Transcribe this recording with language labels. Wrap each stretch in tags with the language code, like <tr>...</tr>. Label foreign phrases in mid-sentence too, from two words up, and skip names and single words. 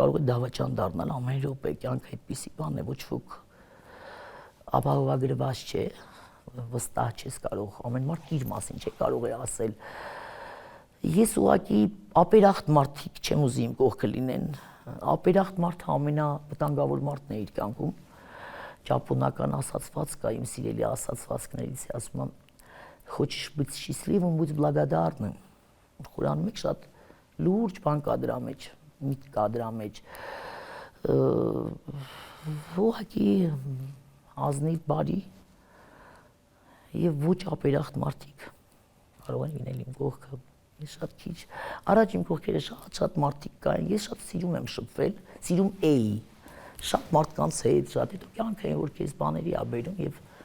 <hy>է դավաճան դառնալ, ամեն րոպե կյանքը այդպիսի բան է, ոչ ոք ապահովագրված չէ, վստահ չես կարող, ամեն մարդ իր մասին չէ կարող է ասել։ Ես ուղղակի ապերախտ մարդիկ չեմ ուզի իմ կողքը լինեն, ապերախտ մարդը ամենավտանգավոր մարդն է իր կյանքում, ճապոնական ասացված կա, իմ սիրելի ասացվածքներից է ասում եմ,</hy> <ru>хочешь быть счастливым, будь благодарным։</ru> <hy>Ղուրանում է շատ լուրջ բան կա դրա մեջ, միտք կա դրա մեջ։ Ուղղակի ազնիվ բարի եւ ոչ ապերախտ մարդիկ կարող են լինել իմ կողքը։ Ես շատ քիչ, առաջ իմ կողքերը շատ մարդիկ կային, ես շատ սիրում եմ շփվել, սիրում էի շատ մարդկանց հետ, շատ հետո կյանքը են որ քեզ բաների ա բերում եւ</hy>